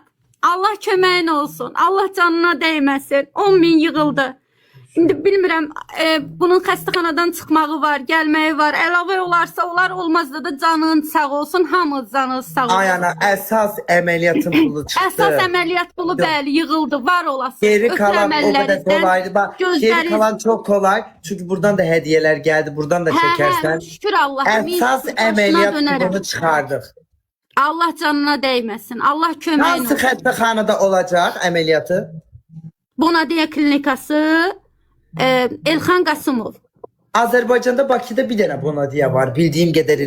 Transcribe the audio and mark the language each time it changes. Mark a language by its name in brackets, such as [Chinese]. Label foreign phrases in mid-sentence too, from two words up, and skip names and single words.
[Azerbaijani] Allah köməyin olsun. Allah canına dəyməsin. 10.000 yığıldı. İndi bilmirəm, bunun xəstəxanadan çıxmağı var, gəlməyi var. Əlavə olarsa olar, olmazsa da canın sağ olsun, hamınız canınız sağ olsun. Ay ana, əsas əməliyyatın pulu çıxdı. Əsas əməliyyat pulu bəli yığıldı, var olasın. [Turkish] Geri kalan o kadar kolaydı. Bak, geri [Azerbaijani] gözləriniz- [Turkish] kalan çok kolay. Çünkü buradan da hediyeler geldi. Buradan da çekersen. Şükür Allah'a. [Azerbaijani] Əsas əməliyyat pulunu çıxardıq. Allah canına dəyməsin. Allah köməyin Hansı olsun. xəstəxanada olacaq əməliyyatı? Bonadiya klinikası, Elxan Qasımov. Azərbaycanda Bakıda bir dənə Bonadiya var bildiyim qədərilə.